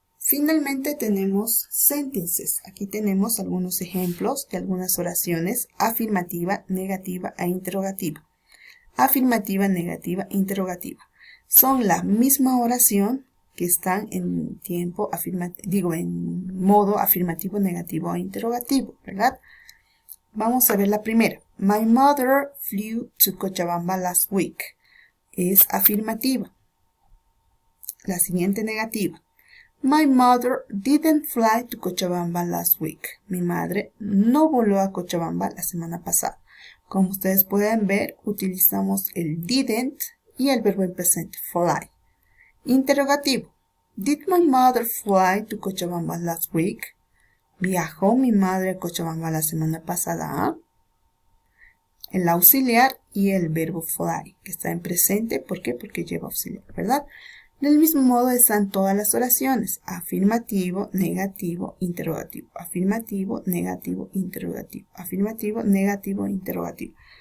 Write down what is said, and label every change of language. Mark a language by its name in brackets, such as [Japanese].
[Spanish] Finalmente tenemos sentences. Aquí tenemos algunos ejemplos de algunas oraciones: afirmativa, negativa e interrogativa. Afirmativa, negativa, interrogativa. Son la misma oración que están en tiempo afirmativo, en modo afirmativo, negativo e interrogativo, ¿verdad? Vamos a ver la primera. [English] My mother flew to Cochabamba last week. [Spanish] Es afirmativa. La siguiente, negativa. [English] My mother didn't fly to Cochabamba last week. [Spanish] Mi madre no voló a Cochabamba la semana pasada. Como ustedes pueden ver, utilizamos el didn't y el verbo en presente, fly. Interrogativo. [English] Did my mother fly to Cochabamba last week? [Spanish] ¿Viajó mi madre a Cochabamba la semana pasada? El auxiliar y el verbo fly, que está en presente. ¿Por qué? Porque lleva auxiliar, ¿verdad? Del mismo modo están todas las oraciones: afirmativo, negativo, interrogativo, afirmativo, negativo, interrogativo, afirmativo, negativo, interrogativo.